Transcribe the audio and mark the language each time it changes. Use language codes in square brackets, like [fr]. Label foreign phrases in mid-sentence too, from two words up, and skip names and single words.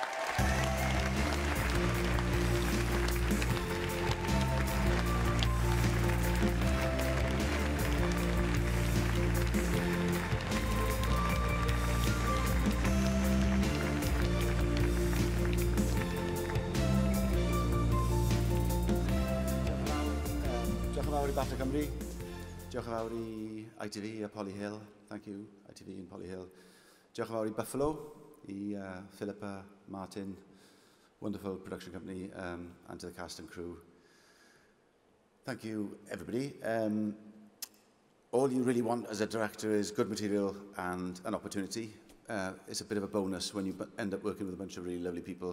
[cy] Diolch yn fawr i BAFTA Cymru. Diolch yn fawr i ITV a Polly Hill. [en] Thank you, ITV and Polly Hill. [cy] Diolch yn fawr i Buffalo, i Philippa, [en] Martin, wonderful production company, and to the cast and crew. Thank you, everybody. All you really want as a director is good material and an opportunity. It's a bit of a bonus when you end up working with a bunch of really lovely people.